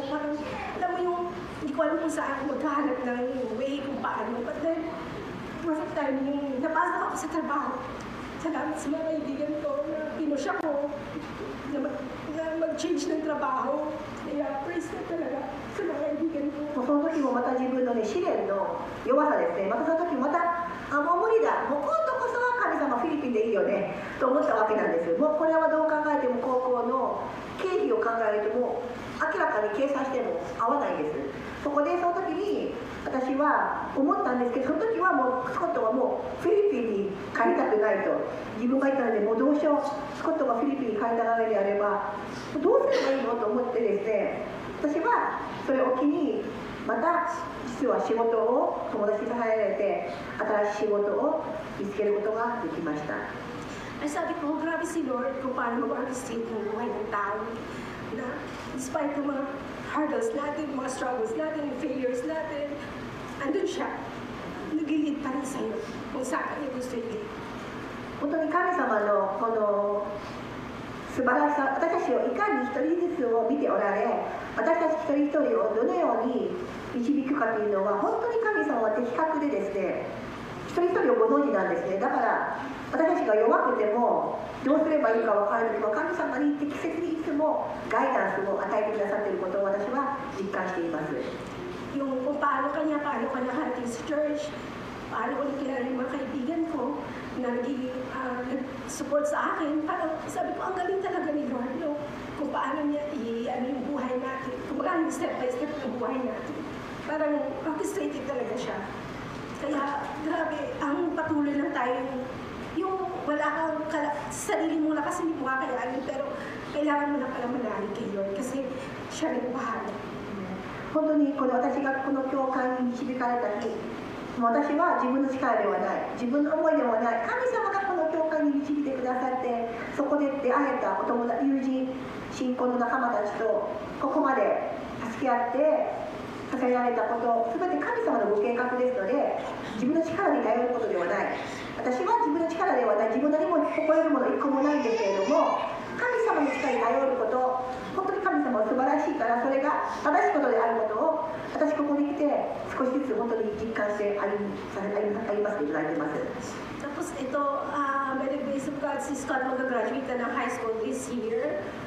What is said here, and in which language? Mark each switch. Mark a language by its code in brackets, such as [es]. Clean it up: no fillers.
[tl] Parang, alam mo yung, hindi ko alam kung saan ako magkahanap ng way kung paano. [en] But then, [tl] perfect time yung napasok ako sa trabaho. Salamat sa mga kaibigan ko na pinusya ko na mag-change ng trabaho. Kaya praise na talaga sa mga kaibigan ko. [ja] その時もまた自分のね、試練の弱さですね。またその時また、もう無理だ。もう今度こそは神様フィリピンでいいよね。と思ったわけなんです。もうこれはどう考えても高校の経費を考えるともう明らかに計算しても合わないです。そこでその時に私は思ったんですけど、その時はもうスコットはもうフィリピンに帰りたくないと。自分が言ったので、もうどうしよう。スコットがフィリピンに帰りたがるのであれば、どうすればいいのと思ってですね、私はそれを機にまた実は仕事を友達に支えられて新しい仕事を見つけることができました。 [tl] Ay sabi ko, grabe si Lord kung paano mag-orchestrate ng buhay ng tao. Na despite ng mga hurdles natin, mga struggles natin, failures natin, andun siya. Nag-lead pa rin sa'yo kung saan niya gusto i-lead. [ja] 本当に神様のこの素晴らしさ、私たちをいかに一人ずつを見ておられ、私たち一人一人をどのように導くかというのは、本当に神様は的確でですね、一人一人をご存知なんですね。だから私たちが弱くてもどうすればいいか分からない時も神様に適切にいつもガイダンスを与えてくださっていることを私は実感しています。 [tl] Yung kung paano ka nakarating sa church, paano ko nakilala yung mga kaibigan ko na nag-support sa akin, parang sabi ko, ang galing talaga ni Lord, no? Kung paano niya yung buhay natin, kung paano yung step by step ng buhay natin. Parang orchestrated talaga siya. Kaya, grabe, ang patuloy lang tayo yung wala kang sarili mo na kasi hindi mo kakayanin, pero kailangan mo na pala manalig kay Lord kasi siya nagbahala. [ja] 本当に私がこの教会に導かれた日、私は自分の力ではない、自分の思いではない、神様がこの教会に導いてくださって、そこで出会えたお友達、友人、信仰の仲間たちとここまで助け合って支えられたこと、すべて神様のご計画ですので、自分の力に頼ることではない。私は自分の力ではない、自分なりも誇れるもの一個もないんですけれども、神様の力に頼ること、本当に神様は素晴らしいから、それが正しいことであることを、私ここに来て少しずつ本当に実感して歩ませていただいています。 [tl] Tapos ito, [en] by the grace of God, [tl] si Scott mag-graduate na ng high school [en] this year.